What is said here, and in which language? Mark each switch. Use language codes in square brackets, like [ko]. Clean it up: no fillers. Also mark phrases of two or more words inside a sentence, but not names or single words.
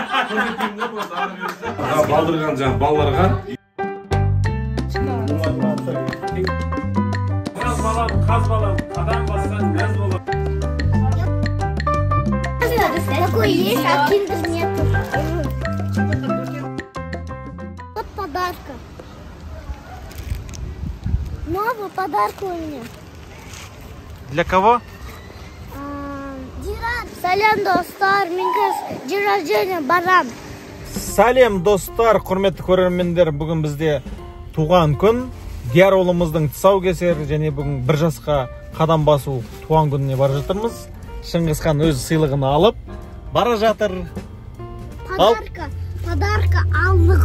[kk] Балдырған жаңа балаларға. Қаз балам, қадам басқан мәз болар. [ru] Такой есть, а киндер нету. Вот подарка. Новый подарок у меня. Для кого? [kk] Салям, достар, мен [ru] день рождения [kk] барам. Салем достар, құрметті көрермендер, бүгін бізде туған күн. Диар ұлымыздың тұсаукесері және бүгін 1 жасқа қадам басу туған күніне бара жатырмыз. Шыңғысхан өз сыйлығын алып бара жатыр. Подарка алдық.